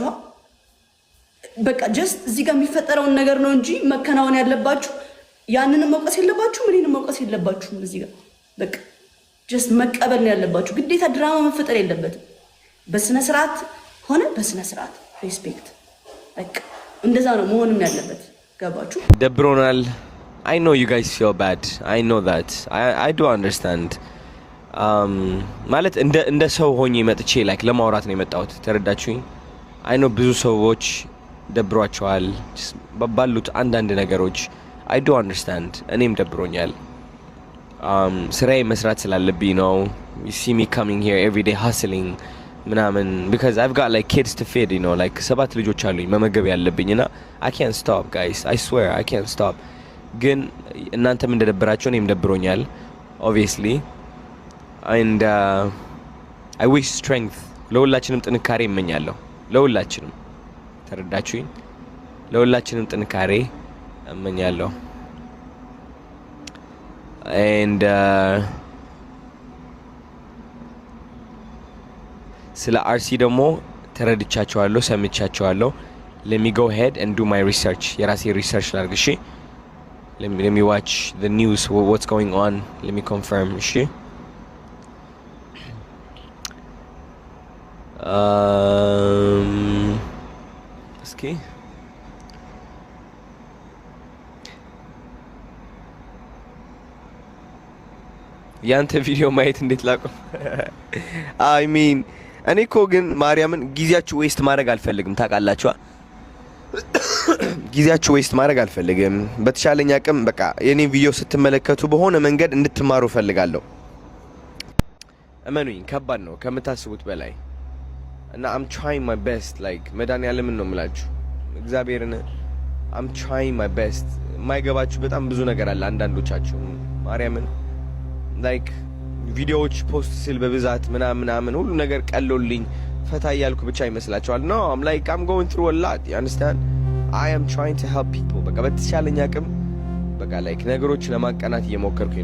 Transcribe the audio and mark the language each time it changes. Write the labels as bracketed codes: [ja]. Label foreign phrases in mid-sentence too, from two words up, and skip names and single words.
[am] በቃ ጀስት እዚህ ጋር የሚፈጠረውን ነገር ነው እንጂ መከናወን ያለባችሁ ያንንም መውቀስ የለባችሁም፣ እኔንም መውቀስ የለባችሁም። እዚህ ጋር በቃ ጀስት መቀበል ነው ያለባችሁ። ግዴታ ድራማ መፈጠር የለበትም። በስነ ስርዓት ሆነ በስነ ስርዓት ሪስፔክት፣ በቃ እንደዛ ነው መሆንም ያለበት። ገባችሁ? ደብሮናል። [en] I know you guys feel bad. I know that. I do understand. [am] ማለት እንደ ሰው ሆኜ መጥቼ ላይክ ለማውራት ነው የመጣሁት። ተረዳችሁኝ? [en] I know [am] ብዙ ሰዎች ደብሯቸዋል ባሉት አንዳንድ ነገሮች። [en] I do understand. [am] እኔም ደብሮኛል። ስራዬ መስራት ስላለብኝ ነው። [en] You see me coming here every day hustling ምናምን because I've got like kids to feed, you know, like [am] 7 ልጆች አሉኝ መመገብ ያለብኝና [en] I can't stop guys. I swear I can't stop. [am] ግን እናንተም እንደደበራችሁ እኔም ደብሮኛል [en] obviously and I wish strength [am] ለሁላችንም ጥንካሬ እመኛለሁ። ለሁላችንም ተረዳችሁኝ? ለሁላችንም ጥንካሬ እመኛለሁ [en] and [am] ስለ አርሲ ደግሞ ተረድቻቸዋለሁ፣ ሰምቻቸዋለሁ። [en] let me go ahead and do my research. [am] የራሴ ሪሰርች ላድርግ። እሺ [en] let me watch the news, what's going on, let me confirm. [am] እሺ እስኪ ያንተ ቪዲዮ ማየት እንዴት ላቆም? [en] I mean [am] እኔ እኮ ግን ማርያምን ጊዜያችሁ ዌስት ማድረግ አልፈልግም። ታውቃላችሁ? ጊዜያችሁ ዌስት ማድረግ አልፈልግም። በተሻለኝ አቅም በቃ የኔ ቪዲዮ ስትመለከቱ በሆነ መንገድ እንድትማሩ ፈልጋለሁ። እመኑኝ ከባድ ነው ከምታስቡት በላይ እና [en] I'm trying my best like [am] መድኃኒዓለምን ነው የምላችሁ እግዚአብሔርን [en] I'm trying my best። [am] የማይገባችሁ በጣም ብዙ ነገር አለ አንዳንዶቻችሁ ማርያምን like ቪዲዮዎች ፖስት ስል በብዛት ምናምን ሁሉ ነገር ቀሎልኝ ፈታ ያልኩ ብቻ ይመስላችኋል? [en] No, I'm like I'm going through a lot, you understand? I am trying to help people [am] በቃ በተሻለኝ አቅም በቃ like ነገሮች ለማቀናት እየሞከርኩኝ ነው።